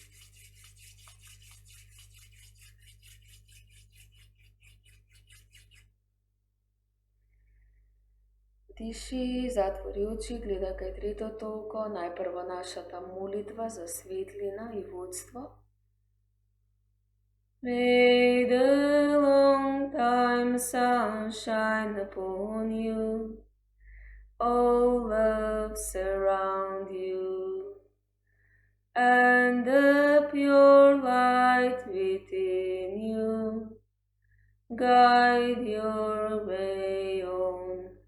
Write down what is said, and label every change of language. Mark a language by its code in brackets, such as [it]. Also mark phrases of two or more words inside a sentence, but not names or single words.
[mk] Диши, затвори очи, гледај кај третото око, најпрво нашата молитва за светлина и водство. [en] May the long time sun shine upon you, all love surround you, and the pure light within you guide your way on.